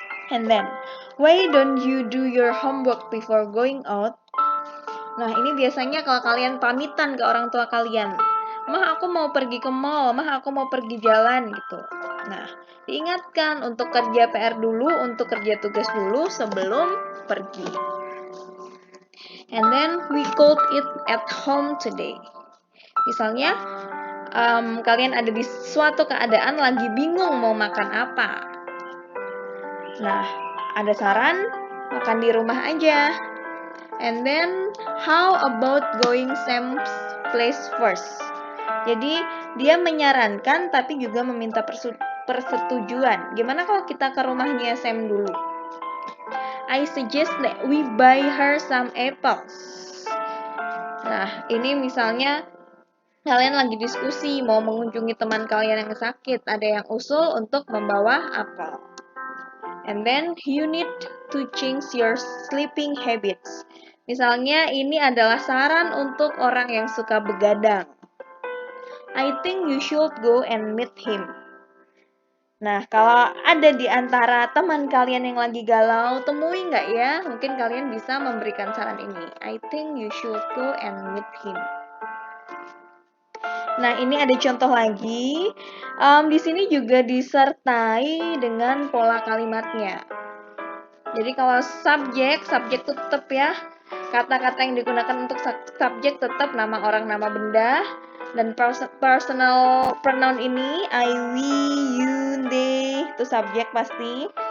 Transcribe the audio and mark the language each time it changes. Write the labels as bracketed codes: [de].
[en] And then, why don't you do your homework before going out? [id] Nah, ini biasanya kalau kalian pamitan ke orang tua kalian. Mah, aku mau pergi ke mall, mah, aku mau pergi jalan gitu. Nah, diingatkan untuk kerja PR dulu, untuk kerja tugas dulu sebelum pergi. [en] And then, we could eat at home today. [id] Misalnya, kalian ada di suatu keadaan lagi bingung mau makan apa. Nah, ada saran, makan di rumah aja. [en] And then, how about going Sam's place first? [id] Jadi, dia menyarankan tapi juga meminta persetujuan. Gimana kalau kita ke rumahnya Sam dulu? [en] I suggest that we buy her some apples. [id] Nah, ini misalnya kalian lagi diskusi mau mengunjungi teman kalian yang sakit, ada yang usul untuk membawa apel. [en] And then you need to change your sleeping habits. [id] Misalnya ini adalah saran untuk orang yang suka begadang. [en] I think you should go and meet him. [id] Nah, kalau ada di antara teman kalian yang lagi galau, temui nggak ya? Mungkin kalian bisa memberikan saran ini. [en] I think you should go and meet him. [id] Nah, ini ada contoh lagi. Di sini juga disertai dengan pola kalimatnya. Jadi kalau subjek tetap ya. Kata-kata yang digunakan untuk subjek tetap nama orang, nama benda. Dan personal pronoun ini I, we, you, they itu subjek pasti.